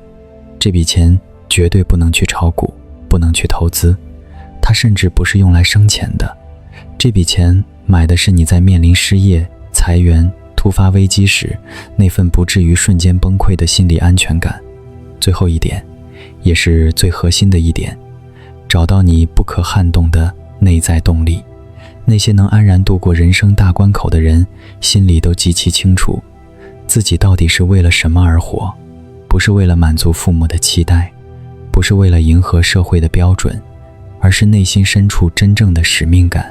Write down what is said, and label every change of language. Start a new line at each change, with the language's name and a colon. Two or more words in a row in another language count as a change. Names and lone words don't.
Chinese: 這筆錢絕對不能去炒股，不能去投資，它甚至不是用来生錢的。這筆錢買的是你在面臨失業、裁員、突發危機時那份不至於瞬間崩潰的心理安全感。最後一點，也是最核心的一點，找到你不可撼动的內在動力。那些能安然度過人生大關口的人，心裡都極其清楚，自己到底是為了什麼而活。不是為了滿足父母的期待，不是為了迎合社會的標準，而是內心深處真正的使命感。